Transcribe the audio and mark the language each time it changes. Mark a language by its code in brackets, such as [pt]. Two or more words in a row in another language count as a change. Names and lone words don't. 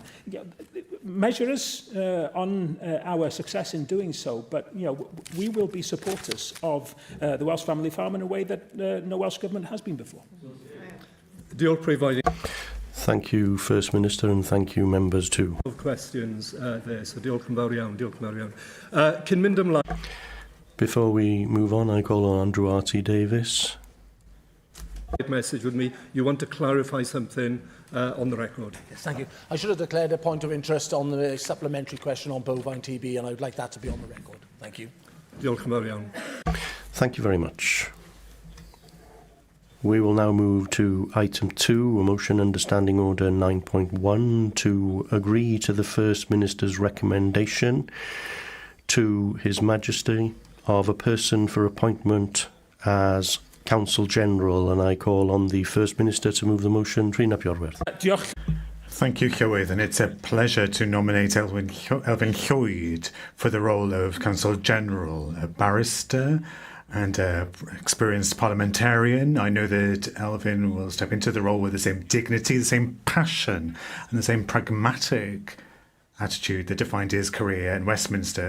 [en] Measure us on our success in doing so, but we will be supporters of the Welsh family farm in a way that no Welsh Government has been before. Thank you, First Minister, and thank you, members too. Questions there, so [cy] diolch yn fawr iawn, diolch yn fawr iawn. Cyn mynd ymlaen. [en] Before we move on, I call on Andrew R.T. Davis. Message with me. You want to clarify something on the record? Yes, thank you. I should have declared a point of interest on the supplementary question on bovine TB, and I would like that to be on the record. Thank you. [cy] Diolch yn fawr iawn. [en] Thank you very much. We will now move to item 2, a motion under Standing Order 9.1, to agree to the First Minister's recommendation to His Majesty of a person for appointment as Counsel General, and I call on the First Minister to move the motion. Trin ap yw'r. Thank you, Llywydd, and it's a pleasure to nominate Elfyn Llwyd for the role of Counsel General, a barrister and experienced parliamentarian. I know that Elfyn will step into the role with the same dignity, the same passion, and the same pragmatic attitude that defined his career in Westminster.